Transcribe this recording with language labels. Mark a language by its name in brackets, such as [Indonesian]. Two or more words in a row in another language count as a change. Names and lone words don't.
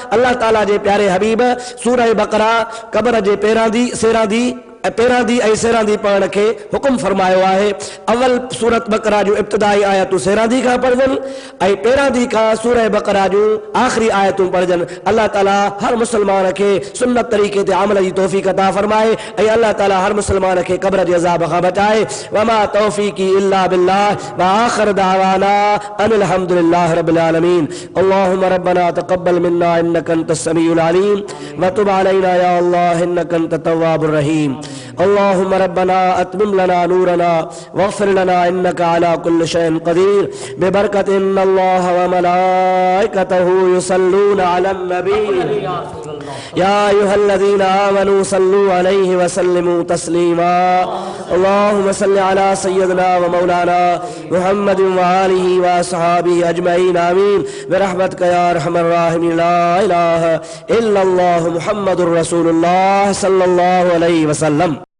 [Sindhi] अल्लाह ताला जे प्यारे हबीब सूरह बकरा कब्र जे पहिरां दी ऐं सेरां दी पढ़ण के हुकुम फरमायो आहे। अवल सूरत बकरा जो इब्तिदाई आयतूं सेरां दी खां पढ़जनि ऐं पहिरां दी खां सूरह बकरा जो आख़िरी आयतूं पढ़जनि। अल्लाह ताला हर मुसलमान के सुन्नत तरीक़े ते अमल जी तौफ़ीक़ अता फरमाए ऐं अल्लाह ताला हर मुसलमान के कब्र जे अज़ाब खां बचाए। [Arabic] وما توفيقي إلا بالله وآخر دعوانا أن الحمد لله رب العالمين. اللهم ربنا تقبل منا إنك أنت السميع العليم وتب علينا يا الله إنك أنت التواب الرحيم. اللهم ربنا أتمم لنا نورنا واغفر لنا إنك على كل شيء قدير ببركة إن الله وملائكته يصلون على النبي يا أيها الذين آمنوا صلوا عليه وسلموا تسليما. اللهم صل على سيدنا ومولانا محمد وآله وأصحابه أجمعين آمين برحمتك يا أرحم الراحمين. لا إله إلا الله محمد رسول الله صلى الله عليه وسلم.